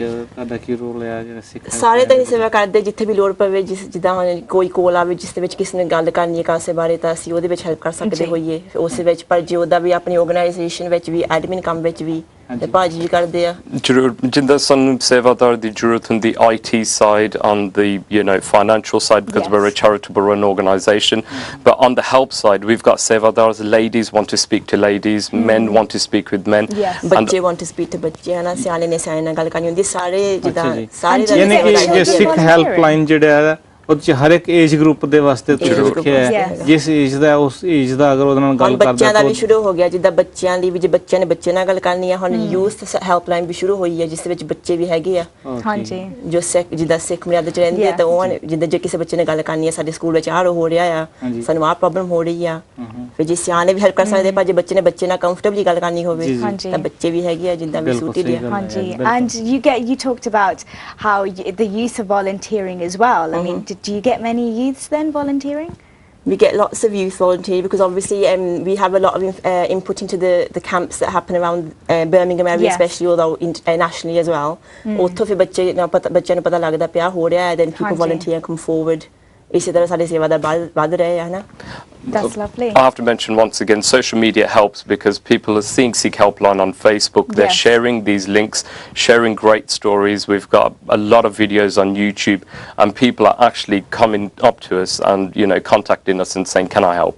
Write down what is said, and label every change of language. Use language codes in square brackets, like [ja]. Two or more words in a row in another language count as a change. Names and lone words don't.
[pa] ਤੁਹਾਡਾ ਕੀ ਰੋਲ ਹੈ ਜਿਹੜਾ ਸਿੱਖ? ਸਾਰੇ ਤਾਂ ਹੀ ਸੇਵਾ ਕਰਦੇ, ਜਿੱਥੇ ਵੀ ਲੋੜ ਪਵੇ, ਜਿੱਦਾਂ ਹੁਣ ਕੋਈ ਕੋਲ ਆਵੇ ਜਿਸ ਦੇ ਵਿੱਚ ਕਿਸੇ ਨੇ ਗੱਲ ਕਰਨੀ ਹੈ ਕਾਸੇ ਬਾਰੇ, ਤਾਂ ਅਸੀਂ ਉਹਦੇ ਵਿੱਚ ਹੈਲਪ ਕਰ ਸਕਦੇ ਹੋਈਏ ਉਸ ਵਿੱਚ। ਪਰ ਜੇ ਉਹਦਾ ਵੀ ਆਪਣੀ ਆਰਗੇਨਾਈਜੇਸ਼ਨ ਵਿੱਚ ਵੀ ਐਡਮਿਨ ਕੰਮ ਵਿੱਚ ਵੀ ਤੇ ਭਾਜੀ ਵੀ ਕਰਦੇ ਆ। ਜ਼ਰੂਰ ਜਿੰਦਾ ਸਾਨੂੰ ਸੇਵਾਦਾਰ ਦੀ ਜ਼ਰੂਰਤ ਹੁੰਦੀ [en] IT side, on the, you know, financial side, because we're a charitable run organisation, but on the help side we've got sevadars. Ladies want to speak to ladies, men want to speak with men, [pa] ਬੱਚੇ [en] want to speak to [pa] ਬੱਚੇ, ਹਨਾ, ਸਿਆਣੇ ਨੇ ਸਿਆਣੇ ਨਾਲ ਗੱਲ ਕਰਨੀ ਹੁੰਦੀ। ਸਾਰੇ ਜਿੱਦਾਂ ਸਾਰੇ ਯਾਨੀ ਕਿ ਸਿੱਖ ਹੈਲਪਲਾਈਨ ਜਿਹੜਾ ਹੈ ਉਹਦੇ ਹਰ ਇੱਕ [en] age group [pa] ਦੇ ਵਾਸਤੇ ਰੱਖਿਆ ਹੈ, ਜਿਸ ਏਜ ਦਾ ਉਸ ਏਜ ਦਾ ਅਗਰ ਉਹਦੇ ਨਾਲ ਗੱਲ ਕਰਦਾ। ਬੱਚਿਆਂ ਦਾ ਵੀ ਸ਼ੁਰੂ ਹੋ ਗਿਆ, ਜਿੱਦਾਂ ਬੱਚਿਆਂ ਲਈ ਵੀ, ਜੇ ਬੱਚਿਆਂ ਨੇ ਬੱਚੇ ਨਾਲ ਗੱਲ ਕਰਨੀ ਆ। ਹੁਣ [en] youth helpline [pa] ਵੀ ਸ਼ੁਰੂ ਹੋਈ ਹੈ ਜਿਸ ਵਿੱਚ ਬੱਚੇ ਵੀ ਹੈਗੇ ਆ, ਜੋ ਸਿੱਖ ਜਿੱਦਾਂ ਸਿੱਖ ਮਰਿਆਦਾ ਚ ਰਹਿੰਦੇ ਆ। ਤਾਂ ਉਹ ਜਿੱਦਾਂ ਜੇ ਕਿਸੇ ਬੱਚੇ ਨੇ ਗੱਲ ਕਰਨੀ ਆ, ਸਾਡੇ ਸਕੂਲ ਵਿੱਚ ਆਹ ਹੋ ਰਿਹਾ ਆ, ਸਾਨੂੰ ਆਹ ਪ੍ਰੋਬਲਮ ਹੋ ਰਹੀ ਆ, ਫਿਰ ਜੇ ਸਿਆਣੇ ਵੀ ਹੈਲਪ ਕਰ ਸਕਦੇ। ਪਰ ਜੇ ਬੱਚੇ ਨੇ ਬੱਚੇ ਨਾਲ ਕੰਫਰਟੇਬਲੀ ਗੱਲ ਕਰਨੀ ਹੋਵੇ ਤਾਂ ਬੱਚੇ ਵੀ ਹੈਗੇ ਆ ਜਿੱਦਾਂ ਵੀ ਸੂਟਡ ਆ। ਹਾਂਜੀ। [en] and you talked about how the use of volunteering as well. I mean, do you get many youths then volunteering? We get lots of youth volunteer because obviously we have a lot of input into the camps that happen around Birmingham area, especially, although nationally as well. [pa] ਉੱਥੋਂ ਫਿਰ ਬੱਚਿਆਂ ਨੂੰ ਪਤਾ ਲੱਗਦਾ ਪਿਆ ਹੋ ਰਿਹਾ ਹੈ, [en] then people volunteer come forward. [pa] ਇਸੇ ਤਰ੍ਹਾਂ ਸਾਡੇ ਸੇਵਾਦਾਰ ਵੱਧ ਰਹੇ ਹਨ। [en] That's lovely. I have to mention once again, social media helps because people are seeing Sikh Helpline on Facebook. They're sharing these links, sharing great stories. We've got a lot of videos on YouTube, and people are actually coming up to us and, you know, contacting us and saying, "Can I help?"